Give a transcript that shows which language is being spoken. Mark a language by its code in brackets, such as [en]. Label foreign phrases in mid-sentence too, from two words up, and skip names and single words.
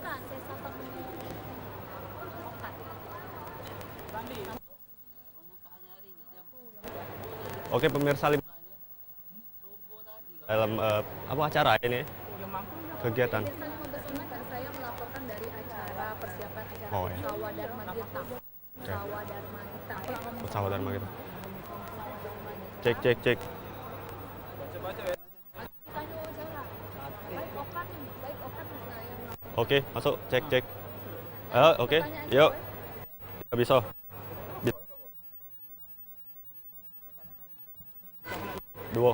[id] Oke, pemirsa dalam apa acara ini? Kegiatan. Saya melaporkan dari acara persiapan acara Oh, iya. Utsawa Dharma Gita. Utsawa Dharma Gita. Utsawa Dharma Gita. Cek. Oke, masuk. Cek. Oke. Yuk. Bisa. Dua.